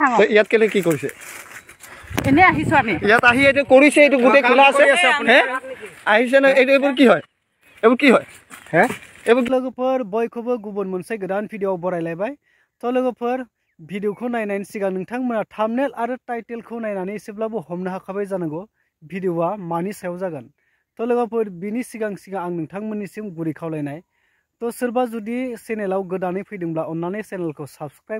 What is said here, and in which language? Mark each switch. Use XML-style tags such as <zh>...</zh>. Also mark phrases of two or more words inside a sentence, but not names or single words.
<as>খাওঁ ইয়াত কেলে কি কৰিছে এনে আহিছো আমি ইয়াত আহি এইটো কৰিছে এইটো গোটেই খোলা আছে হে আহিছে না এইবোৰ কি হয় হে এইবোৰ</as> <brx>लोगोफोर बयखौबो गुबुन मोनसे गोदान भिडिअ बरायलायबाय तो लोगोफोर भिडिअखौ नायनायनि सिगां नोंथांमोना थाम्बनेल आरो टाइटेलखौ नायनानै एसेब्लाबो हमनो हाखाबाय जानांगौ भिडिअआ मानि सायाव जागोन तो लोगोफोर बिनि सिगां आं नोंथांमोननिसिम गुरै खावलायनाय तो सोरबा जुदि चेनेलाव गोदानै फैदोंब्ला अन्नानै चेनेलखौ साबस्क्राइब</brx>